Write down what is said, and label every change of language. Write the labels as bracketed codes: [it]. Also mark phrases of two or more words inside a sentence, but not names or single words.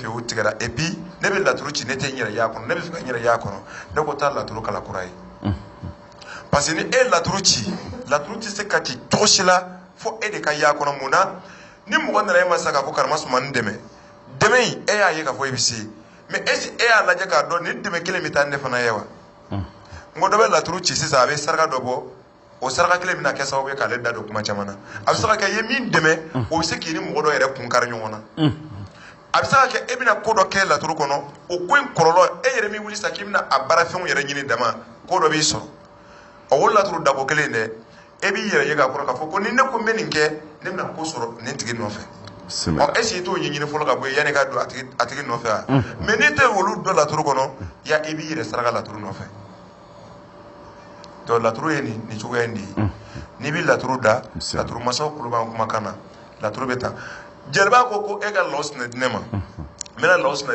[bm] o tigɛra [fr] et puis [bm] ne bɛ laturu ci ne tɛ n yɛrɛ y'a kɔnɔ ne bɛ fɛ ka n yɛrɛ y'a kɔnɔ ne ko taa laturu kala kura ye [fr] parce que [bm] ni e laturu ci laturu tɛ se ka ci cogo si la fo e de ka y'a kɔnɔ mun na ni mɔgɔ nana e ma sisan k'a fɔ karamasuma n dɛmɛ dɛmɛ in e y'a ye k'a fɔ e bɛ se [fr] mais est-ce que [bm] e y'a lajɛ k'a dɔn nin dɛmɛ kelen bɛ taa ne fana ye wa n ko dɔ bɛ laturu ci sisan a bɛ saraka dɔ bɔ o saraka kelen bɛna kɛ sababu ye k'ale da don kuma caman na a bɛ se ka kɛ i ye min dɛmɛ o bɛ se k'i ni mɔgɔ dɔ yɛrɛ kun kari ɲɔgɔn na a bɛ se ka kɛ e bɛna ko dɔ kɛ laturu kɔnɔ o ko in kɔlɔlɔ e yɛrɛ min wuli sisan k'i bɛna a baarafɛnw yɛrɛ ɲini dama ko dɔ b'i sɔrɔ o laturu dako kelen dɛ e b'i yɛrɛ ye k'a kɔrɔ k'a fɔ ko ni ne ko n bɛ nin kɛ ne bɛna ko sɔrɔ nin tigi nɔfɛ [fr] est-ce que [bm] t'o ɲɛɲini fɔlɔ ka bɔ yen yanni ka don a tigi nɔfɛ wa mais n'i tɛ olu dɔ laturu kɔnɔ i b'i yɛrɛ saraka laturu nɔfɛ donc laturu ye nin cogoya in de ye n'i bɛ laturu da laturu masaw kulo b'an kumakan na laturu bɛ tan jeliba ko e ka law sinɛ di ne ma n bɛna law sinɛ